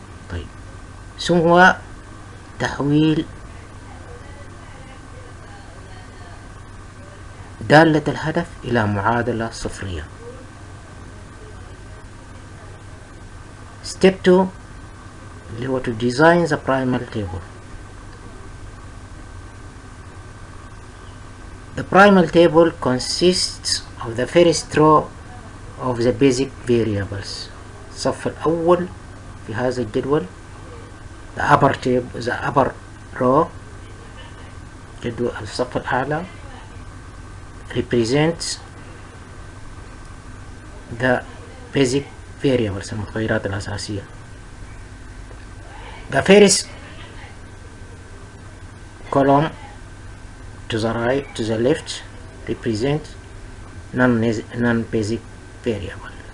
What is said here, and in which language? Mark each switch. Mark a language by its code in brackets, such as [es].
[ar] طيب، ثم تحويل دالة الهدف إلى معادلة صفرية. [en] Step 2 [ar] اللي هو [en] to design the primal table. The primal table consists of the first row of the basic variables. [ar] الصف الأول في هذا الجدول [en] the upper row [ar] جدول الصف الأعلى [en] represents the basic variables [ar] المتغيرات الأساسية. [en] The first column to the left represents non-basic variable.